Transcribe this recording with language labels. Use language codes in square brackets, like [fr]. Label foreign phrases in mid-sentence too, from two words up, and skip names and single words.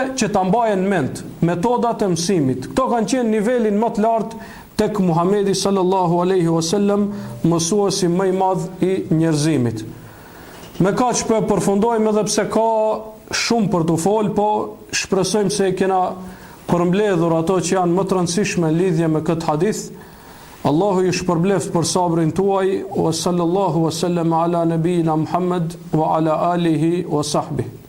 [sq] Që ta mbajnë mend metodat e mësimit. Këto kanë qenë nivelin më të lartë tek Muhamedi [ar] صلى الله عليه وسلم, [sq] mësuesi më i madh i njerëzimit. Me kaq po përfundojmë, edhe pse ka shumë për të folë, po shpresojmë se kena përmbledhur ato që janë më të rëndësishme në lidhje me këtë hadith. Allahu ju shpërbleft për sabrin tuaj. [ar] وصلى الله وسلم على نبينا محمد وعلى آله وصحبه.